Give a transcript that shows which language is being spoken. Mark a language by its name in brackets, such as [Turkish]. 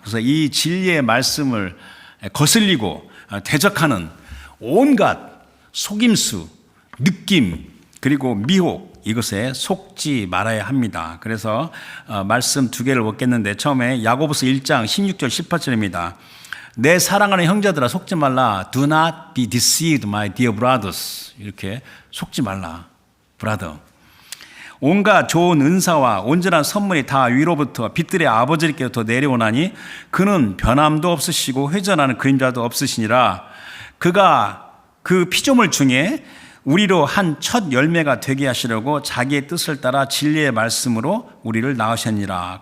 [Korean] 그래서 이 진리의 말씀을 거슬리고 대적하는 온갖 속임수, 느낌, 그리고 미혹, 이것에 속지 말아야 합니다. 그래서 말씀 두 개를 얻겠는데, 처음에 야고보서 1장 16절 18절입니다. 내 사랑하는 형제들아 속지 말라. [English] Do not be deceived, my dear brothers. [Korean] 이렇게 속지 말라, brother. 온갖 좋은 은사와 온전한 선물이 다 위로부터 빛들의 아버지께로부터 내려오나니 그는 변함도 없으시고 회전하는 그림자도 없으시니라. 그가 그 피조물 중에 우리로 한 첫 열매가 되게 하시려고 자기의 뜻을 따라 진리의 말씀으로 우리를 낳으셨니라.